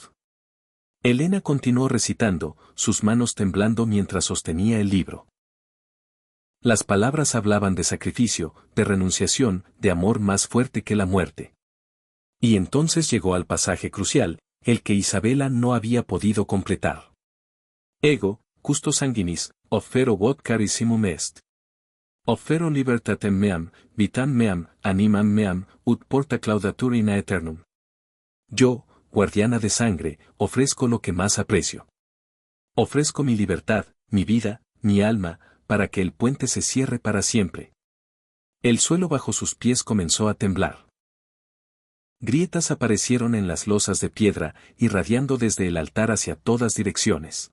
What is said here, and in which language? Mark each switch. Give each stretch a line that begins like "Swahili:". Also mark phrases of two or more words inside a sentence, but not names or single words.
Spanish: Elena continuó recitando, sus manos temblando mientras sostenía el libro. Las palabras hablaban de sacrificio, de renunciación, de amor más fuerte que la muerte. Y entonces llegó al pasaje crucial, el que Isabela no había podido completar.
Latin: Ego, custo sanguinis, offero vot carissimum est. Offero libertatem meam, vitam meam, animam meam, ut porta claudatur in aeternum.
Spanish: Yo, guardiana de sangre, ofrezco lo que más aprecio. Ofrezco mi libertad, mi vida, mi alma, para que el puente se cierre para siempre. El suelo bajo sus pies comenzó a temblar. Grietas aparecieron en las losas de piedra, irradiando desde el altar hacia todas direcciones.